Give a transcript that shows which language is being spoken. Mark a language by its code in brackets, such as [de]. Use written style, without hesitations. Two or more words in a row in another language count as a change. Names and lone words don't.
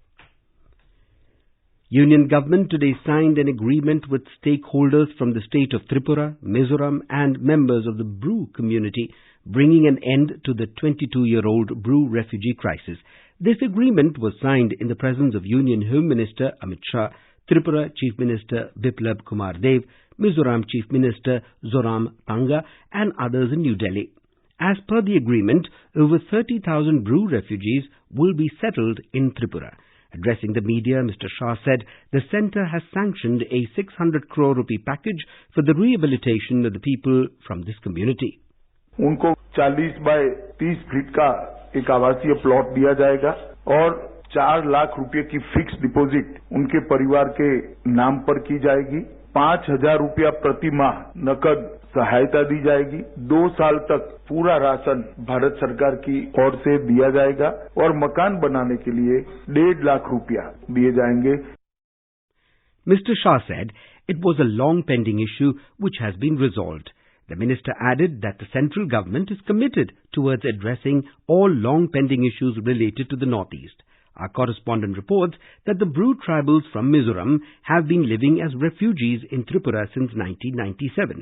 [en] Union government today signed an agreement with stakeholders from the state of Tripura, Mizoram and members of the Bru community, bringing an end to the 22-year-old Bru refugee crisis. This agreement was signed in the presence of Union Home Minister Amit Shah, Tripura Chief Minister Biplab Kumar Dev, Mizoram Chief Minister Zoram Tanga and others in New Delhi. As per the agreement, over 30,000 Bru refugees will be settled in Tripura. Addressing the media, Mr. Shah said the centre has sanctioned a 600 crore rupee package for the rehabilitation of the people from this community. [hi] उनको 40 बाय 30 फीट का एक आवासीय प्लॉट दिया जाएगा और 4 लाख रुपए की [en] fixed deposit [hi] उनके परिवार के नाम पर की जाएगी। 5,000 रुपया प्रति माह नकद सहायता दी जाएगी। 2 साल तक पूरा राशन भारत सरकार की ओर से दिया जाएगा और मकान बनाने के लिए 1.5 लाख रुपया दिए जाएंगे। [en] Mr. Shah said it was a long pending issue which has been resolved. The minister added that the central government is committed towards addressing all long pending issues related to the Northeast. Our correspondent reports that the Bru tribals from Mizoram have been living as refugees in Tripura since 1997.